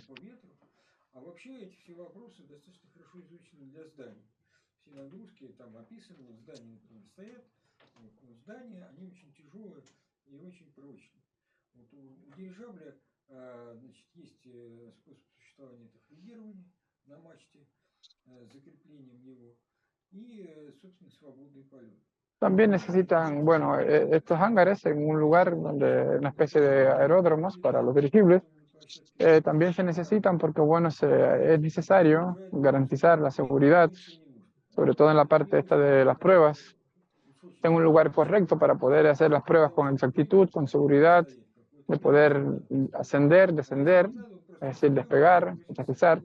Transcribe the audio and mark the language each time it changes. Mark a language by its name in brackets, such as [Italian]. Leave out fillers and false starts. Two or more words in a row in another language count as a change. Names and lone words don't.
[Russian] по ветру. А вообще эти все вопросы достаточно хорошо изучены для зданий. Все нагрузки там описаны, вот здания, например, стоят, вот, но здания, они очень тяжелые и очень прочные. Вот у дирижабля, значит, есть способ существования, это флюгирование на мачте с закреплением его и, собственно, свободный полет. [Spanish] También necesitan, bueno, estos hangares en un lugar donde una especie de aeródromos para los dirigibles. También se necesitan porque, bueno, es necesario garantizar la seguridad, sobre todo en la parte esta de las pruebas, en un lugar correcto para poder hacer las pruebas con exactitud, con seguridad, de poder ascender, descender, es decir, despegar, aterrizar.